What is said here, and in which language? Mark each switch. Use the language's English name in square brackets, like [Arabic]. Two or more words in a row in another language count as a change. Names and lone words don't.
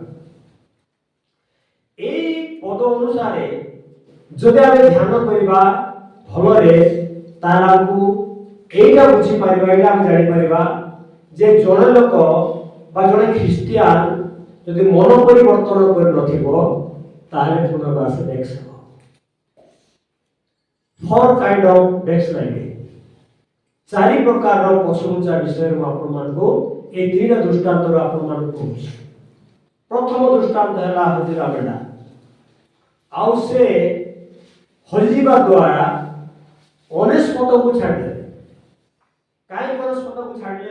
[Odia] এই ପଦ ଅନୁସାରେ ଯଦି ଆମେ ଧ୍ୟାନ କରିବା ଭଲରେ, ତାହେଲେ ଆମକୁ এইটা ବୁଝିପାରିବା, ଏଇଟା ଆମେ ଜାଣିପାରିବା ଯେ ଜଣେ ଲୋକ ବା ଜଣେ ଖ୍ରୀଷ୍ଟିଆନ ଯଦି ମନ ପରିବର୍ତ୍ତନ କରିନଥିବ ତାହେଲେ ପୁନର୍ବାସ ଦେଖ। [English] 4 kind of backsliding, [Odia] 4 ପ୍ରକାରର ପଛଘୁଞ୍ଚା ବିଷୟରେ ମୁଁ ଆପଣମାନଙ୍କୁ এই 3ଟା ଦୃଷ୍ଟାନ୍ତରୁ ଆପଣମାନଙ୍କୁ କହୁଛି। ପ୍ରଥମ ଦୃଷ୍ଟାନ୍ତ ହେଲା ହଜିଲା ମେଣ୍ଢା। ଆଉ ସେ ହଜିବା ଦ୍ୱାରା 99କୁ ଛାଡ଼ିଦେଲେ। କାହିଁକି 99କୁ ଛାଡ଼ିଲେ?